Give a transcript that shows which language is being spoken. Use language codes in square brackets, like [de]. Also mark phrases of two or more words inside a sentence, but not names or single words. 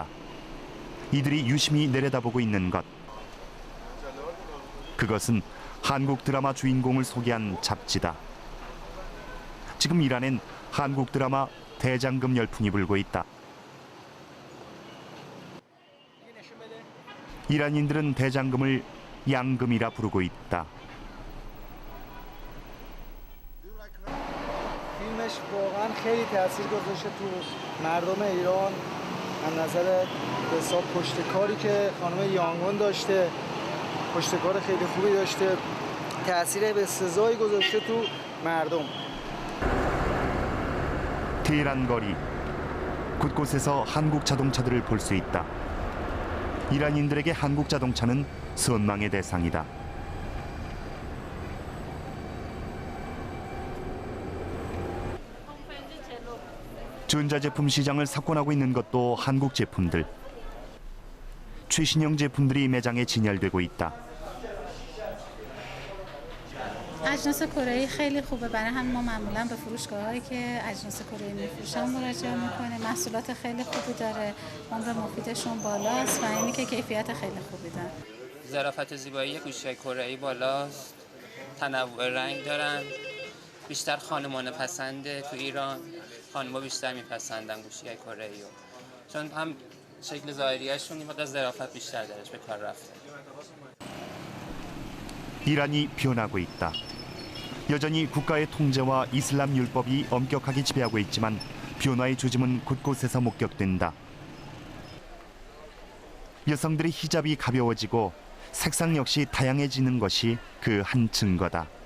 [ko] 이들이 유심히 내려다보고 있는 것. 그것은 한국 드라마 주인공을 소개한 잡지다. 지금 이란엔 한국 드라마 대장금 열풍이 불고 있다. 이란인들은 대장금을 양금이라 부르고 있다. [fa] فیلمش واقعا خیلی تاثیر گذاشته تو مردم ایران از نظر حساب پشتکاری که خانم یانگون داشته پشتکار خیلی خوبی داشته تاثیر به سزایی گذاشته تو مردم. [ko] 테헤란 거리 곳곳에서 한국 자동차들을 볼 수 있다. 이란인들에게 한국 자동차는 선망의 대상이다. 전자제품 시장을 석권하고 있는 것도 한국 제품들. 최신형 제품들이 매장에 진열되고 있다. [fa] اجناس کره‌ای خیلی خوبه برای هم ما معمولا به فروشگاهایی که اجناس کره‌ای میفروشن مراجعه میکنیم. محصولات خیلی خوبی داره، عمر مفیدشون بالاست و اینی که کیفیت خیلی خوبی داره. ظرافت زیبایی گوشی‌های کره‌ای بالاست، تنوع رنگ دارن، بیشتر خانمانه پسنده. تو ایران خانم‌ها بیشتر میپسندن گوشی‌های کره‌ای رو، چون هم شکل ظاهریشون این ظرافت بیشتر درش به کار رفته. [ko] 이란이 변하고 있다. 여전히 국가의 통제와 이슬람 율법이 엄격하게 지배하고 있지만 변화의 조짐은 곳곳에서 목격된다. 여성들의 히잡이 가벼워지고 색상 역시 다양해지는 것이 그 한 증거다.